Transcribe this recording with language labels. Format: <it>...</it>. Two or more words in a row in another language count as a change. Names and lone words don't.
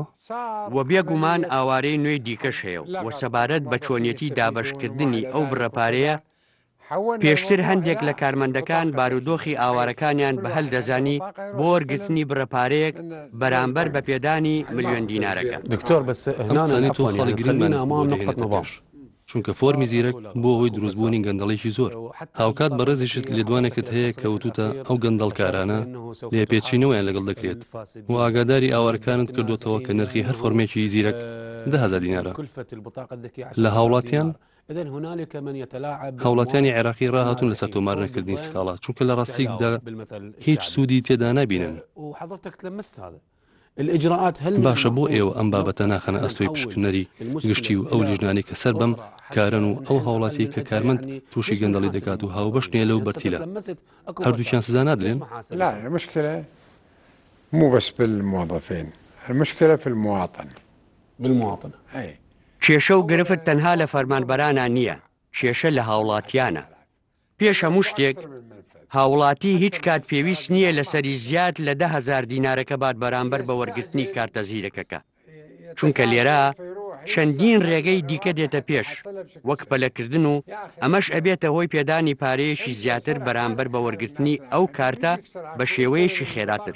<ckb>و بێگومان ئاوارەی نوێی دیکەش هەیە و سەبارەت بە چۆنیەتی دابەشکردنی ئەو بڕەپارەیە پێشتر هەندێک لە کارمەندەکان بارودۆخی ئاوارەکانیان بە هەلدەزانی بۆ وەرگرتنی بڕەپارەیەک بەرامبەر بە پێدانی ملیۆن دینارەکە.</ckb> <ar>دكتور بس هنا خلينا أمام نقطة نظام</ar> <ckb>چونکە فۆرمی زیرەک بۆ ئەوەی دروستبوونی گەندەڵێکی زۆر هاوکات بە ڕێزیشت لێدوانێکت هەیە کەوتوتە ئەو گەندەڵکارانە لێ پێچینەوەیان لەگەڵ دەکرێت و ئاگاداری ئاوارەکانت کردوتەوە کە نرخی هەر فۆرمێکی زیرەک 10,000 دینارە لە هاوڵاتیان هاوڵاتیانی عێراقی ڕاهاتون لەسەر تۆمارنەکردنی سکاڵا چونکە لە ڕاستیکدا هیچ سوودی تێدا نابینن. باشە بۆ ئێوە ئەم بابەتە ناخەنە ئەستۆی پشکنەری گشتی و ئەو لیژنانی کە سەر بەم کارن و ئەو هاوڵاتی کە کارمەند تووشی گەندەڵی دەکات و هاوبەشنیە لەو بەرتیلە هەردووکیان سزا نادرێن؟</ckb> <ar>لا المشكلة مو بس بالموظفين المشكلة في المواطن. بالمواطن. أي</ar> <ckb>کێشە و گرفت تەنها لە فەرمانبەرانە نییە، کێشە لە هاوڵاتیانە. پێش هەموو شتێک هاوڵاتی هیچ کات پێویست نییە لەسەری زیاد لە 10,000 دینارەکە بات بەرامبەر بە وەرگرتنی کارتە زیرەکەکە، چونکە لێرە چەندین ڕێگەی دیکە دێتە پێش وەک پەلەکردن و ئەمەش ئەبێتە هۆی پێدانی پارەیەشی زیاتر بەرامبەر بە وەرگرتنی ئەو کارتە بە شێوەیەشی خێراتر.</ckb>